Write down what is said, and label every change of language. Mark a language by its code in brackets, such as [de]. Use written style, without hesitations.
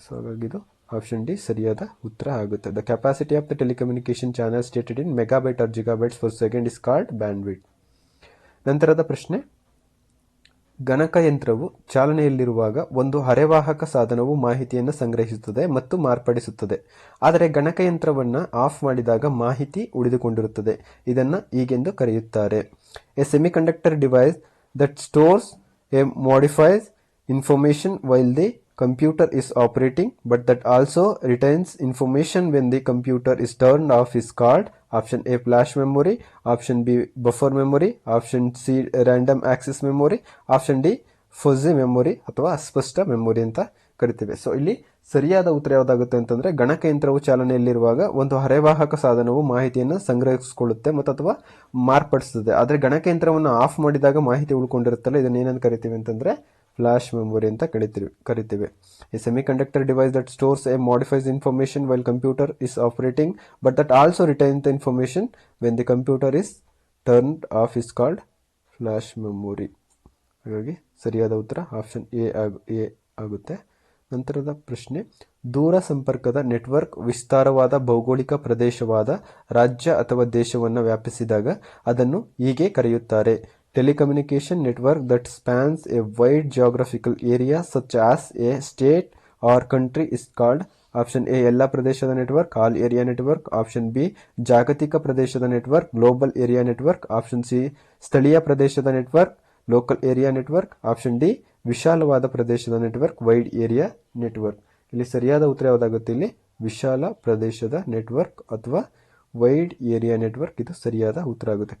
[kn] So ಹಾಗಾಗಿ ಇದು option D ಸರಿಯಾದ ಉತ್ತರ ಆಗುತ್ತೆ. [en] The capacity of the telecommunication channel stated in megabyte or gigabytes per second is called band width. [kn] ನಂತರದ ಪ್ರಶ್ನೆ, ಗಣಕಯಂತ್ರವು ಚಾಲನೆಯಲ್ಲಿರುವಾಗ ಒಂದು ಅರೆವಾಹಕ ಸಾಧನವು ಮಾಹಿತಿಯನ್ನು ಸಂಗ್ರಹಿಸುತ್ತದೆ ಮತ್ತು ಮಾರ್ಪಡಿಸುತ್ತದೆ. ಆದರೆ ಗಣಕಯಂತ್ರವನ್ನು ಆಫ್ ಮಾಡಿದಾಗ ಮಾಹಿತಿ ಉಳಿದುಕೊಂಡಿರುತ್ತದೆ. ಇದನ್ನು ಹೀಗೆಂದು ಕರೆಯುತ್ತಾರೆ. [en] A semiconductor device that stores a modifies information while the computer is operating but that also retains information when the computer is turned off is called. Option A flash memory, option B buffer memory, option C random access memory, option D fuzzy memory [kn] ಅಥವಾ ಅಸ್ಪಷ್ಟ memory ಅಂತ ಕರಿತೇವೆ. So ಇಲ್ಲಿ ಸರಿಯಾದ ಉತ್ತರ ಯಾವುದಾಗುತ್ತೆ ಅಂತಂದರೆ ಗಣಕಯಂತ್ರವು ಚಾಲನೆಯಲ್ಲಿರುವಾಗ ಒಂದು ಅರೆವಾಹಕ ಸಾಧನವು ಮಾಹಿತಿಯನ್ನು ಸಂಗ್ರಹಿಸಿಕೊಳ್ಳುತ್ತೆ ಮತ್ತು ಅಥವಾ ಮಾರ್ಪಡಿಸುತ್ತದೆ. ಆದರೆ ಗಣಕಯಂತ್ರವನ್ನು ಆಫ್ ಮಾಡಿದಾಗ ಮಾಹಿತಿ ಉಳ್ಕೊಂಡಿರುತ್ತಲ್ಲ, ಇದನ್ನು ಏನಂತ ಕರಿತೀವಿ ಅಂತಂದರೆ ಫ್ಲಾಶ್ ಮೆಮೊರಿ ಅಂತ ಕರಿತೀವಿ. [en] A semiconductor device that stores a modifies information while computer is operating but that also retain the information when the computer is turned off is called flash memory. [kn] ಹಾಗಾಗಿ ಸರಿಯಾದ ಉತ್ತರ ಆಪ್ಷನ್ ಎ ಆಗುತ್ತೆ. ನಂತರದ ಪ್ರಶ್ನೆ, ದೂರ ಸಂಪರ್ಕದ ನೆಟ್ವರ್ಕ್ ವಿಸ್ತಾರವಾದ ಭೌಗೋಳಿಕ ಪ್ರದೇಶವಾದ ರಾಜ್ಯ ಅಥವಾ ದೇಶವನ್ನು ವ್ಯಾಪಿಸಿದಾಗ ಅದನ್ನು ಹೀಗೆ ಕರೆಯುತ್ತಾರೆ. [en] Telecommunication network that spans a wide geographical area such as a state or country is called. [kn] Option A ಎಲ್ಲ ಪ್ರದೇಶದ network, all area network. Option B ಜಾಗತಿಕ ಪ್ರದೇಶದ network, global area network. Option C ಸ್ಥಳೀಯ ಪ್ರದೇಶದ network, local area network. Option D ವಿಶಾಲವಾದ ಪ್ರದೇಶದ network, wide area network. ಇಲ್ಲಿ ಸರಿಯಾದ ಉತ್ತರ ಯಾವುದಾಗುತ್ತೆ? ಇಲ್ಲಿ ವಿಶಾಲ ಪ್ರದೇಶದ ನೆಟ್ವರ್ಕ್ ಅಥವಾ ವೈಡ್ ಏರಿಯಾ ನೆಟ್ವರ್ಕ್ ಇದು ಸರಿಯಾದ ಉತ್ತರ ಆಗುತ್ತೆ.